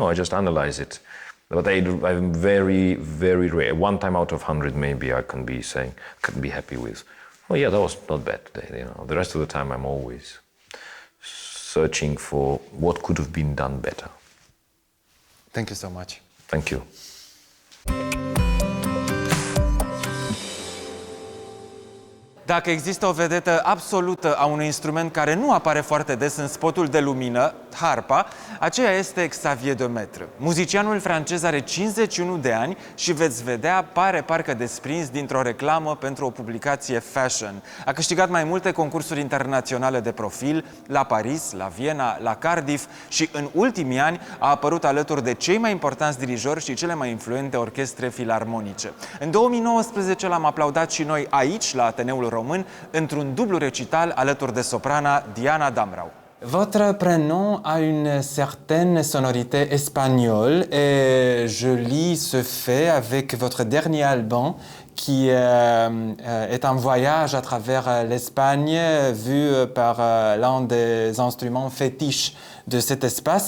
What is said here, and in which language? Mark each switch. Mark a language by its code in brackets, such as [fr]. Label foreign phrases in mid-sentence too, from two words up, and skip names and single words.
[en] No, I just analyze it. But I'm very, very rare. 1 time out of 100 maybe I can be happy with, oh yeah, that was not bad today. The rest of the time I'm always searching for what could have been done better. Thank you so much. Thank you. [ro] Dacă există o vedetă absolută a unui instrument care nu apare foarte des în spotul de lumină, harpa, aceea este Xavier de Maitre. Muzicianul francez are 51 de ani și veți vedea, pare parcă desprins dintr-o reclamă pentru o publicație fashion. A câștigat mai multe concursuri internaționale de profil, la Paris, la Viena, la Cardiff și în ultimii ani a apărut alături de cei mai importanți dirijori și cele mai influente orchestre filarmonice. În 2019 l-am aplaudat și noi aici, la Ateneul Român, într-un dublu recital alături de soprana Diana Damrau. [fr] Votre prénom a une certaine sonorité espagnole et je lis ce fait avec votre dernier album qui est un voyage à travers l'Espagne vu par l'un des instruments fétiches de cet espace.